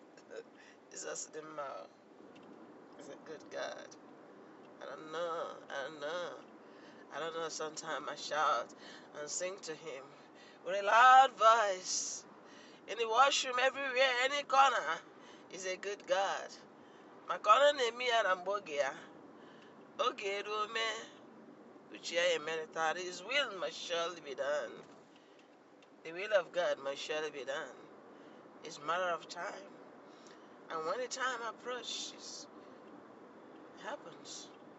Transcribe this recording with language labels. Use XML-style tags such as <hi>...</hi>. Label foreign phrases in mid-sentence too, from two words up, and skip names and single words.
<ig>Jesus dị mma o.</ig> <en>He's a good God. I don't know. I don't know. I don't know. Sometimes I shout and sing to him with a loud voice. In the washroom, everywhere, any corner, he's a good God.</en> <ig>Maka ọ na-eme ya na mgbe oge ya. Oge eruo mee, uche ya emerịtara.</ig> <en>His will must surely be done. The will of God must surely be done. It's a matter of time. And when the time approaches, it happens.</en>